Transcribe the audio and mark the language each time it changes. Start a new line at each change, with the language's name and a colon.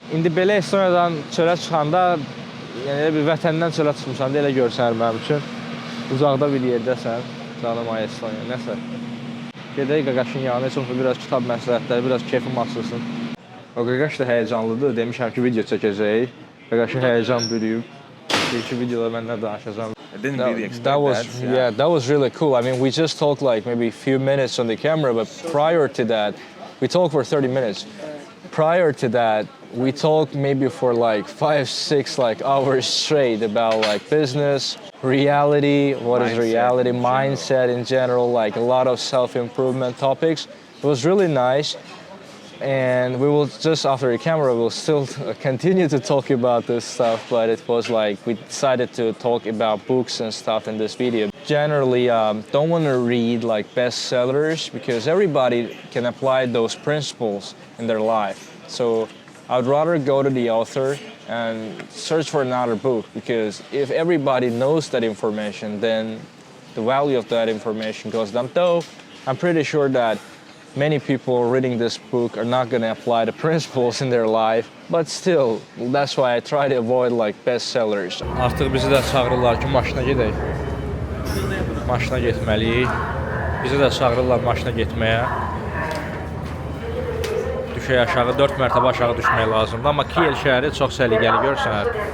Azerbaijani: İndi belə Estoniyadan çölə çıxanda, yəni elə bir vətəndən çölə çıxmışsan da elə görsənir mənim üçün. Uzaqda bir yerdəsən, canım ay Estoniya, nəsə. Gedək Qaqaşın yanına, çox biraz kitab məsləhətləri, biraz keyfim açılsın. O Qaqaş da həyəcanlıdır, demişəm ki, video çəkəcəyik. Qaqaşı həyəcan bürüyüb. Bir-iki videoda məndən danışacağım.
English: I didn't really expect that. Yeah, that was really cool. I mean, we just talked like maybe a few minutes on the camera, but prior to that, we talked for 30 minutes. Prior to that, we talked maybe for like 5-6 like hours straight about like business, reality, what is reality, mindset in general, like a lot of self-improvement topics. It was really nice. And we will just after the camera, we'll still continue to talk about this stuff, but it was like we decided to talk about books and stuff in this video. Generally, don't want to read like bestsellers because everybody can apply those principles in their life. So I'd rather go to the author and search for another book because if everybody knows that information, then the value of that information goes down. Though I'm pretty sure that many people reading this book are not going to apply the principles in their life, but still, that's why I try to avoid like bestsellers.
Azerbaijani: Artıq bizi də çağırırlar ki, maşına gedək. Maşına getməliyik. Bizi də çağırırlar maşına getməyə. Düşək aşağı, 4 mərtəbə aşağı düşmək lazımdır. Amma Kiel şəhəri çox səliqəli görsənər.